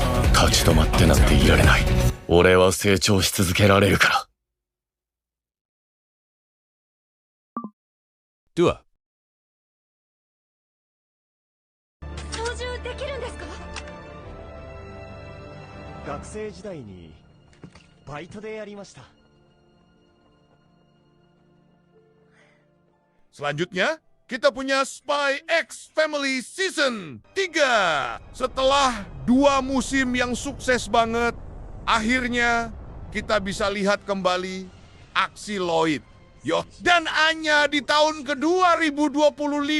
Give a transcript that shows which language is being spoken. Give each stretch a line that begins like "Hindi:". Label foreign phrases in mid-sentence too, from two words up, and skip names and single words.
Japanese: 立ち止まってなんていられない。俺は成長し続けられるから。ドア。操縦できるんですか？学生時代にバイトでやりました。
Indonesian: Selanjutnya, kita punya Spy X Family Season 3. Setelah 2 musim yang sukses banget, akhirnya kita bisa lihat kembali aksi Lloyd, dan Anya di tahun ke-2025.